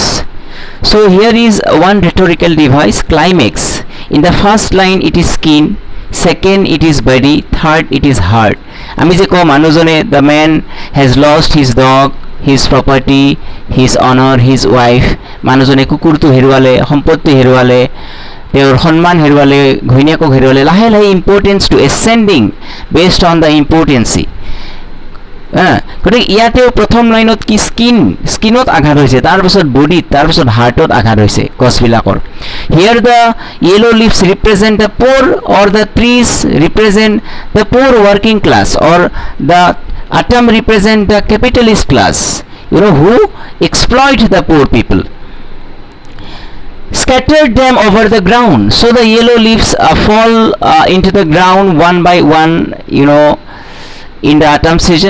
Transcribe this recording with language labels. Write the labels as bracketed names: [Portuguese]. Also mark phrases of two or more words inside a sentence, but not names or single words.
[English] So here is one rhetorical device, climax. In the first line it is skin, second it is body, third it is heart. [Assamese] আমি যে কো মানুজনে, [English] the man has lost his dog, his property, his honor, his wife. [Assamese] মানুজনে কুকুৰ টো হেৰুৱালে, সম্পত্তি হেৰুৱালে, তেওঁৰ সন্মান হেৰুৱালে, ঘৈণীয়েকক হেৰুৱালে, লাহে লাহে [English] importance to ascending based on the importancy. [Assamese] গতিকে ইয়াতেও প্ৰথম লাইনত কি স্কিনত আঘাত হৈছে, তাৰপিছত বডিত, তাৰপিছত হাৰ্টত আঘাত হৈছে গছবিলাকৰ. [English] here the yellow leaves represent the poor, or the trees represent the poor working class, or the autumn represent the capitalist class, who exploit the poor people. Scattered them over the ground, so the yellow leaves fall into the ground one by one, in the autumn season.